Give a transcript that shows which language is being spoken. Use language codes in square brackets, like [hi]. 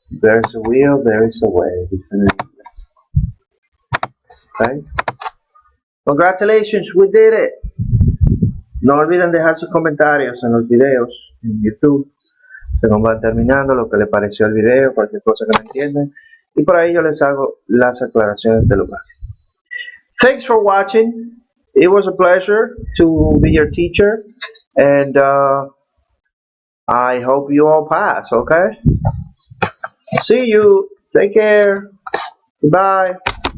[en] There's a will, there is a way. Okay? Congratulations, we did it. [es] No olviden dejar sus comentarios en los videos en YouTube. Según va terminando, lo que les pareció el video, cualquier cosa que no entienden. Y por ahí yo les hago las aclaraciones del lugar. [en] Thanks for watching. It was a pleasure to be your teacher. And I hope you all pass, okay? See you. Take care. Goodbye.